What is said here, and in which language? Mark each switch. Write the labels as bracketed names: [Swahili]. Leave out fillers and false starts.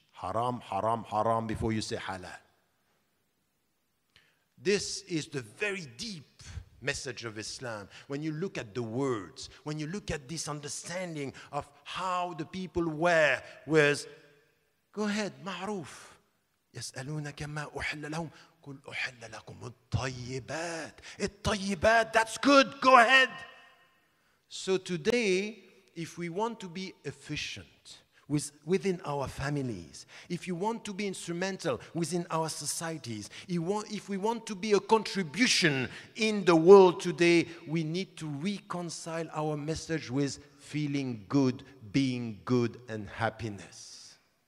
[English] Haram, haram, haram before you say halal. This is the very deep message of Islam. When you look at the words, when you look at this understanding of how the people were with, go ahead, ma'ruf. [Arabic] يسألونك ما أحل لهم قل أحل لكم الطيبات. الطيبات, [English] that's good, go ahead. So today, if we want to be efficient within our families, if you want to be instrumental within our societies, if we want to be a contribution in the world today, we need to reconcile our message with feeling good, being good, and happiness.